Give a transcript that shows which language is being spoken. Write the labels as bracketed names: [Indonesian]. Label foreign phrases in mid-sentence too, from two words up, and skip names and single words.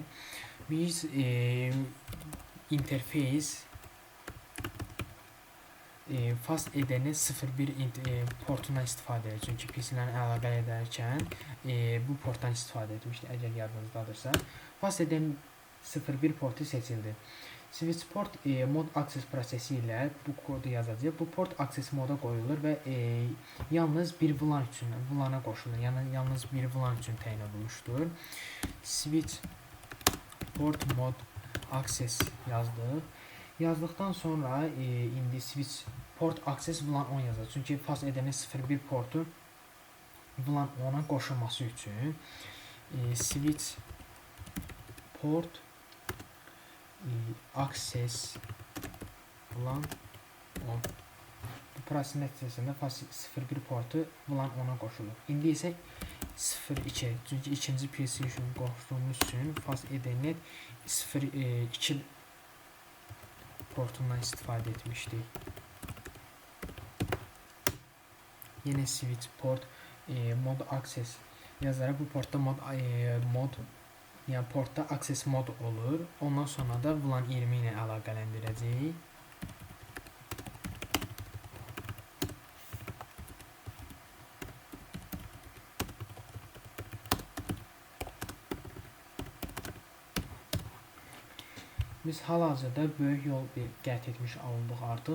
[Azerbaijani] Biz [English] interface fast Ethernet [Azerbaijani] 01 portundan istifadə edirik. Çünki PC-lərlə əlaqə edərkən bu portdan istifadə etmişdik, əgər yadınızdadırsa. [English] Fast Ethernet [Azerbaijani] 01 portu seçildi. [English] Switch port mod access [Azerbaijani] prosesi ilə bu kodu yazacağıq. Bu port access moda qoyulur və yalnız bir VLAN üçün VLAN-a qoşulur. Yəni yalnız bir VLAN üçün təyin olunmuşdur. [English] Switch port mod access [Azerbaijani] yazdıq. Yazdıqdan sonra indi [English] switch port access VLAN [Azerbaijani] 10 yazacaq. Çünki [English] fast Ethernet [Azerbaijani] 01 portu VLAN 10-a qoşulması üçün [English] switch port access VLAN [Azerbaijani] 10. Bu prosesin nəticəsində fast 01 portu VLAN 10-a qoşulur. İndi isə 02, çünki ikinci PC üçün qoşduğumuz üçün [English] fast Ethernet [Azerbaijani] 02 portundan istifadə etmişdik. Yenə [English] switch port mod access [Azerbaijani] yazaraq bu portda yəni portda access mod olur. Ondan sonra da VLAN 20 ilə əlaqələndirəcəyik. Biz hal-hazırda böyük yol qət etmiş olduq artıq.